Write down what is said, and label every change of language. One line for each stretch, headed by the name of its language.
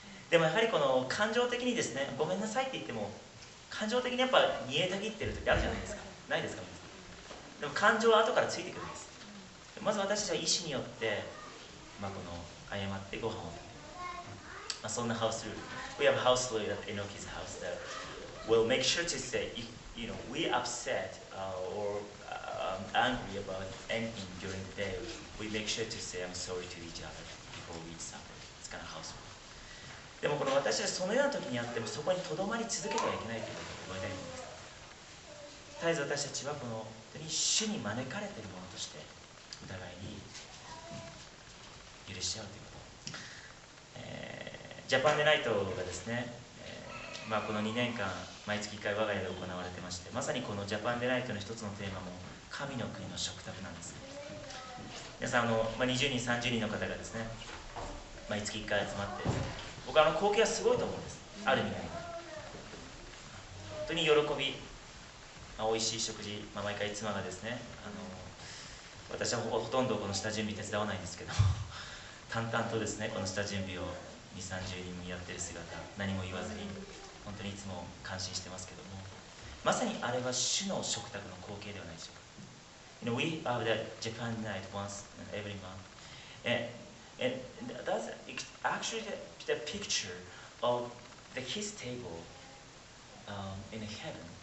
Japanese: でもやはりこの感情的にですね、ごめんなさいって言っても感情的にやっぱ煮えたぎってる時あるじゃないですか。ないですか皆さん。でも感情は後からついてくるんです。まず私たちは意思によって、この謝ってご飯を食べる、そんなハウスルール。
English: We have a house rule at Enoki's house that will make sure to say, if we upset or angry about anything during the day, we make sure to say I'm sorry to each other before we eat supper. It's kind of house rule.
Japanese: でもこの私たちそのような時にあってもそこにとどまり続けてはいけないということを覚えたいと思います。絶えず私たちはこの本当に主に招かれているものとしてお互いに許し合うということ、ジャパンデナイトがですね、この2年間毎月1回我が家で行われてまして、まさにこのジャパンデナイトの一つのテーマも神の国の食卓なんですね。皆さん20人30人の方がですね毎月1回集まって、僕は光景はすごいと思うんです。ある意味で本当に喜び、美味しい食事、毎回妻がですね私はほとんどこの下準備手伝わないんですけど淡々とですねこの下準備を2、30人やってる姿、何も言わずに本当にいつも感心してますけども、まさにあれは主の食卓の光景ではないでしょうか。
English: We have that Japan night once every month, and that's actually the picture of his table in heaven.